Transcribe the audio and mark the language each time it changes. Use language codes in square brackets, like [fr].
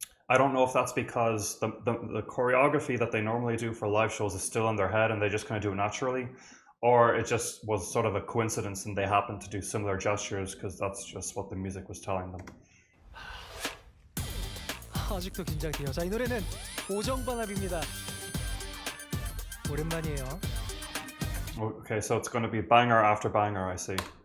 [en] I don't know if that's because the choreography that they normally do for live shows is still in their head and they just kind of do it naturally, or it just was sort of a coincidence and they happened to do similar gestures because that's just what the music was telling them. [ko] 아직도 긴장돼요. 자, 이 노래는 오정방합입니다. 오랜만이에요. [en] Okay, so it's going to be banger after banger, I see.